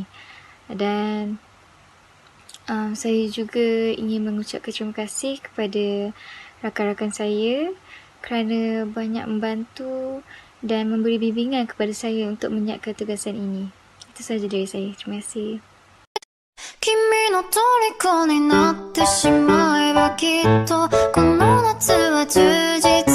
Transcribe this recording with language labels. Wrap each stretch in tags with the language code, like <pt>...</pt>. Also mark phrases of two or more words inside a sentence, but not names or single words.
<ms>Dan saya juga ingin mengucapkan terima kasih kepada rakan-rakan saya kerana banyak membantu dan memberi bimbingan kepada saya untuk menyiapkan tugasan ini. Itu sahaja dari saya. Terima kasih.</ms> <ja>君の虜になってしまえばきっとこの夏は充実</ja>